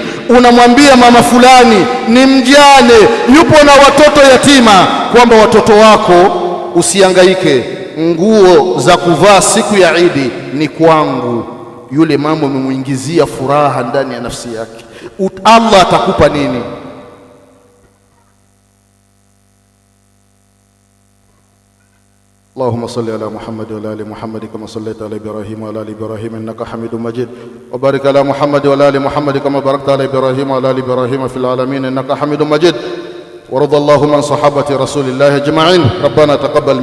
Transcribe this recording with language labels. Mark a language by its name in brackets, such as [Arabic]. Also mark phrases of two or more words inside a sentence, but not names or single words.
[Swahili] Unamwambia mama fulani ni mjane, yupo na watoto yatima, kwamba watoto wako usihangaike, nguo za kuvaa siku ya Idi ni kwangu. Yule mama umemuingizia furaha ndani ya nafsi yake. Allah atakupa nini? [Arabic] اللهم صل على محمد وعلى ال محمد كما صليت على ابراهيم وعلى ال ابراهيم انك حميد مجيد وبارك على محمد وعلى ال محمد كما باركت على ابراهيم وعلى ال ابراهيم في العالمين انك حميد مجيد ورضى اللهم عن صحابه رسول الله اجمعين ربنا تقبل